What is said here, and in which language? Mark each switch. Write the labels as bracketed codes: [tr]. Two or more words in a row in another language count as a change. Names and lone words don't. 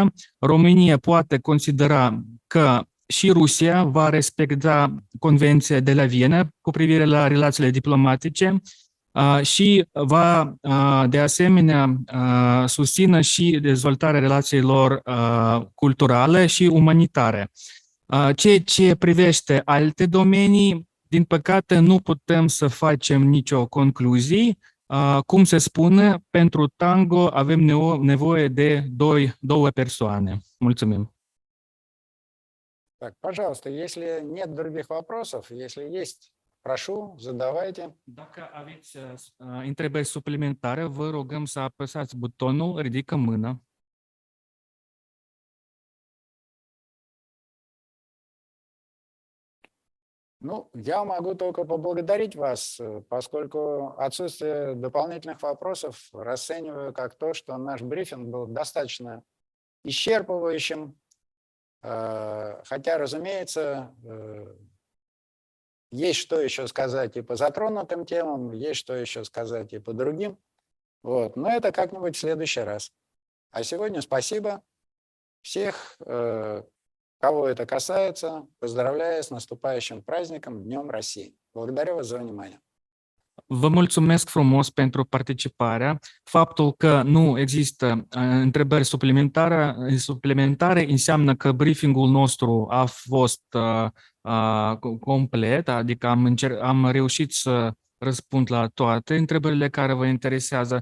[ro] România poate considera că și Rusia va respecta Convenția de la Viena cu privire la relațiile diplomatice și va, de asemenea, susține și dezvoltarea relațiilor culturale și umanitare. Ceea ce privește alte domenii, din păcate, nu putem să facem nicio concluzie. Cum se spune, pentru tango avem nevoie de două persoane. Mulțumim. [ru] Так, пожалуйста, если нет других вопросов, если есть, прошу, задавайте. [ro] Dacă aveți întrebări suplimentare, vă rugăm să apăsați butonul Ridică mână. [ru] Ну, я могу только поблагодарить вас, поскольку отсутствие дополнительных вопросов расцениваю как то, что наш брифинг был достаточно исчерпывающим, хотя, разумеется, есть что еще сказать и по затронутым темам, есть что еще сказать и по другим. Вот. Но это как-нибудь в следующий раз. А сегодня спасибо всех, кого это касается. Поздравляю с наступающим праздником, Днем России. Благодарю вас за внимание. [ro] Vă mulțumesc frumos pentru participare. Faptul că nu există întrebări suplimentare înseamnă că briefingul nostru a fost complet, adică am reușit să răspund la toate întrebările care vă interesează.